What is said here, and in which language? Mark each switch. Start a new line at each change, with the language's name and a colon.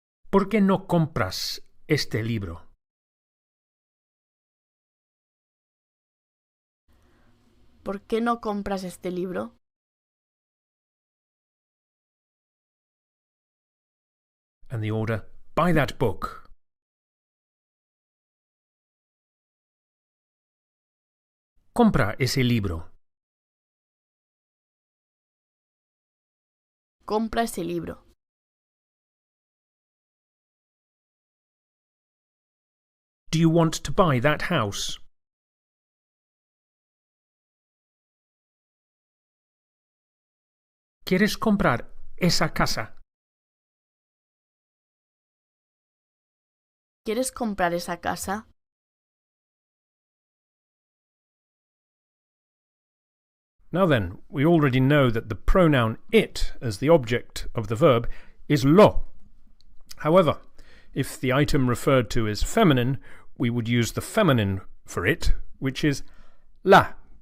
Spanish: ¿Por qué no compras este libro? ¿Por qué no compras este libro?
English: And the order, buy that book.
Spanish: Compra ese libro. Compra ese libro.
English: Do you want to buy that house?
Spanish: ¿Quieres comprar esa casa? ¿Quieres comprar esa casa?
English: Now then, we already know that the pronoun it as the object of the verb is lo. However, if the item referred to is feminine, we would use the feminine for it, which is la.